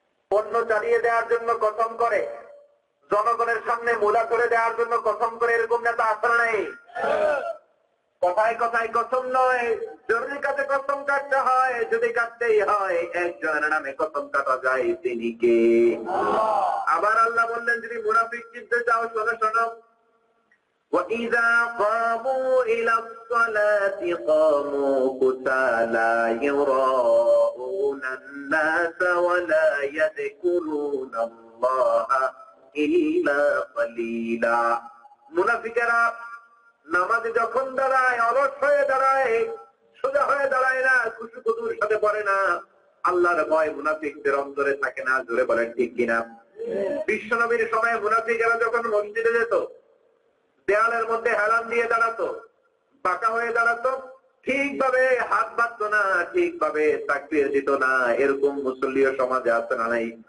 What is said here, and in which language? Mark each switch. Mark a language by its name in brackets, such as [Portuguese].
[Bangla] পণ্য চালিয়ে দেওয়ার জন্য কসম করে, জনগণের সামনে মূলা করে দেওয়ার জন্য কসম করে, এরকম নেতা আসলে নেই। কথায় কথায় কসম নয়, জরুরি কাজে কসম কাটতে হয়। যদি কাটতেই হয় একজনের নামে কসম কাটা যায়, তিনি কে? আবার আল্লাহ বললেন যদি মুনাফিক চিনতে চাও, শোনো শোনো, [Arabic] وَإِذَا قَامُوا إِلَى الصَّلَاةِ قَامُوا كُسَالَى يُرَاءُونَ النَّاسَ وَلَا يَذْكُرُونَ اللَّهَ إِلَّا قَلِيلًا। [Bangla] মুনাফিকেরা নামাজে যখন দাঁড়ায় অলস হয়ে দাঁড়ায়, সোজা হয়ে দাঁড়ায় না, খুশুখুদুর সাথে পড়ে না, আল্লাহর ভয় মুনাফিকদের অন্তরে থাকে না। জোরে বলেন ঠিক কিনা? বিশ্বনবীর সময় মুনাফিকেরা যখন মসজিদে যেত, দেয়ালের মধ্যে হেলান দিয়ে দাঁড়াতো, বাঁকা হয়ে দাঁড়াতো, ঠিকভাবে হাত বাঁধতো না, ঠিকভাবে তাকবীর দিত না, এরকম মুসল্লিও সমাজে আছে না নাই?